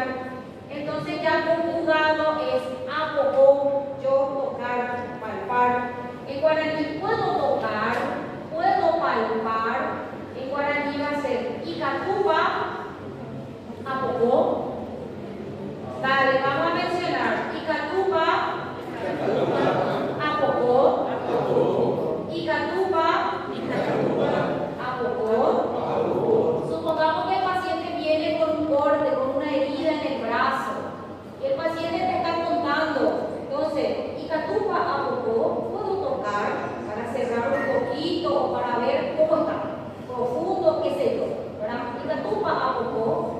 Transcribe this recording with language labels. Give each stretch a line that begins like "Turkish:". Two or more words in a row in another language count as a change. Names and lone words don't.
Spanish: Entonces ya conjugado es apocó, yo tocar, palpar. En guaraní puedo tocar, puedo palpar. En guaraní va a ser
Guarani: Icatupa, apocó.
Spanish: Dale, vamos a mencionar
Guarani: Icatupa, apocó. Icatupa, apocó.
Spanish: Supongamos que el paciente viene con un corte, con una herida en el brazo. Y el paciente te está contando. Entonces,
Guarani: Icatupa, apocó.
Spanish: Puedo tocar para cerrar un poquito o para ver cómo está. Profundo, qué sé yo.
Guarani: Icatupa, apocó.